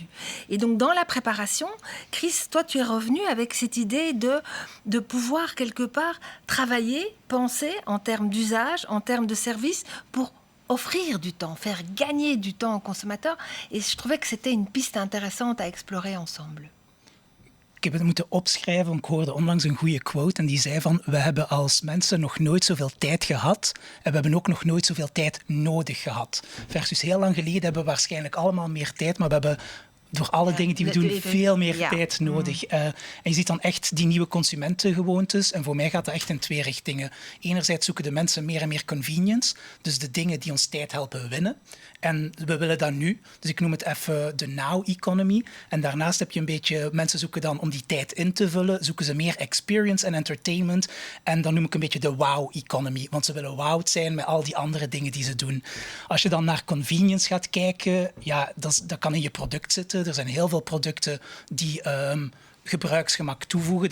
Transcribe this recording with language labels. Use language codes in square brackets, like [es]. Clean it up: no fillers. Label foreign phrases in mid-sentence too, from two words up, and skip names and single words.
[fr] Et donc, dans la préparation, Chris, toi, tu es revenu avec cette idée de pouvoir, quelque part, travailler, penser en termes d'usage, en termes de service, pour offrir du temps, faire gagner du temps aux consommateurs. Et je trouvais que c'était une piste intéressante à explorer ensemble. [nl] Ik heb het moeten opschrijven, want ik hoorde onlangs een goede quote en die zei van we hebben als mensen nog nooit zoveel tijd gehad en we hebben ook nog nooit zoveel tijd nodig gehad. Versus heel lang geleden hebben we waarschijnlijk allemaal meer tijd, maar we hebben door alle dingen die we doen veel meer tijd nodig. En je ziet dan echt die nieuwe consumentengewoontes. En voor mij gaat dat echt in twee richtingen. Enerzijds zoeken de mensen meer en meer convenience. Dus de dingen die ons tijd helpen winnen. En we willen dat nu. Dus ik noem het even de [en] now economy. [nl] En daarnaast heb je een beetje... Mensen zoeken dan om die tijd in te vullen. Zoeken ze meer experience en entertainment. En dan noem ik een beetje de [en] wow economy. [nl] Want ze willen wowed zijn met al die andere dingen die ze doen. Als je dan naar convenience gaat kijken... Ja, dat kan in je product zitten. Er zijn heel veel producten die gebruiksgemak toevoegen.